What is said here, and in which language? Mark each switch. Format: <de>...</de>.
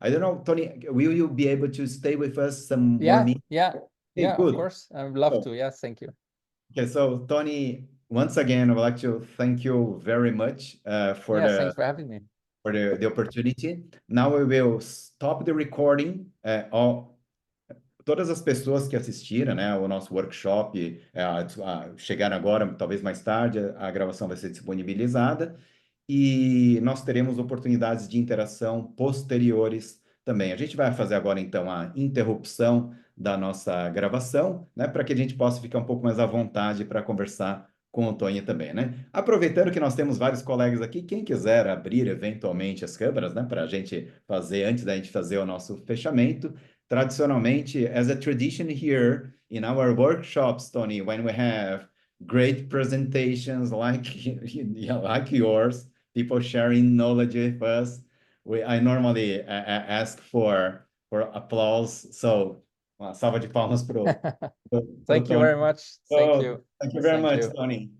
<en>I don't know, Tony, will you be able to stay with us some more minutes? Yeah, good. Of course, I'd love to. Yes, thank you. Okay, so Tony, once again, I would like to thank you very much thanks for having me. For the opportunity. Now we will stop the recording.</en> <pt>Todas as pessoas que assistiram, né, o nosso workshop, chegaram agora, talvez mais tarde, a gravação vai ser disponibilizada e nós teremos oportunidades de interação posteriores também. A gente vai fazer agora, então, a interrupção da nossa gravação, né, para que a gente possa ficar um pouco mais à vontade para conversar com o Tony também, né? Aproveitando que nós temos vários colegas aqui, quem quiser abrir eventualmente as câmeras, né, para a gente fazer, antes da gente fazer o nosso fechamento, tradicionalmente,</pt> <en>as a tradition here in our workshops, Tony, when we have great presentations like yours, people sharing knowledge with us, I normally ask for applause.</en> <pt>So, uma salva de palmas para</pt> <en>Thank you very much. Thank you. Thank you very much, Tony.</en>